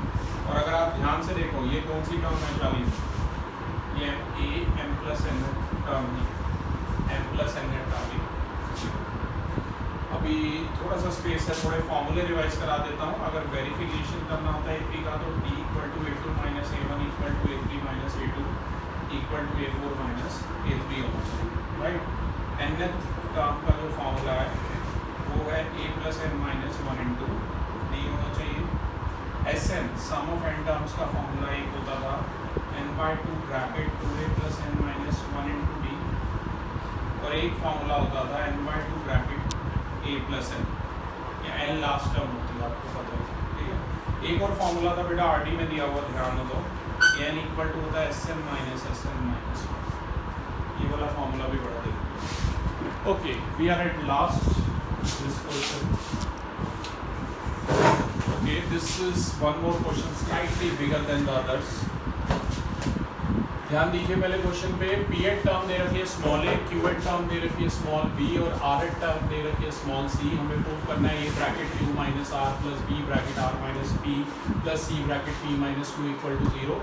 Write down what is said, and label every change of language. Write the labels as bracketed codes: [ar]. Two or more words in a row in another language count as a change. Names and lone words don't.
[hi] और अगर आप ध्यान से देखो ये कौन सी टर्म है चालीस, ये m प्लस n टर्म है, m प्लस n टर्म है। अभी थोड़ा सा स्पेस है, थोड़े फॉर्मूले रिवाइज करा देता हूँ। अगर वेरिफिकेशन करना होता है AP का तो t = a2 - a1 = a3 - a2 = a4 - a3 होना चाहिए, राइट। [en] nth term [hi] का जो फॉर्मूला है वो है a + n - 1 × d होना चाहिए। Sn [en] sum of n terms [hi] का फॉर्मूला एक होता था n/2 ब्रैकेट 2a + n - 1 × d, और एक फॉर्मूला होता था n/2 ब्रैकेट a + n, या n [en] last term [hi] होती है, आपको पता है, ठीक है। एक और फॉर्मूला था बेटा RD में दिया हुआ, ध्यान दो, n = होता है Sn - Sn - 1। ये वाला फॉर्मूला भी बड़ा देखिए। [en] OK, we are at last this question. OK, this is one more question slightly bigger than the others. [hi] ध्यान दीजिए पहले क्वेश्चन पे, P8 टर्म दे रखी है [en] small a, [hi] Q8 टर्म दे रखी है [en] small b, [hi] और R8 टर्म दे रखी है [en] small c. [hi] हमें प्रूव करना है a ब्रैकेट q माइनस r प्लस b ब्रैकेट r माइनस p प्लस c ब्रैकेट p माइनस q = 0।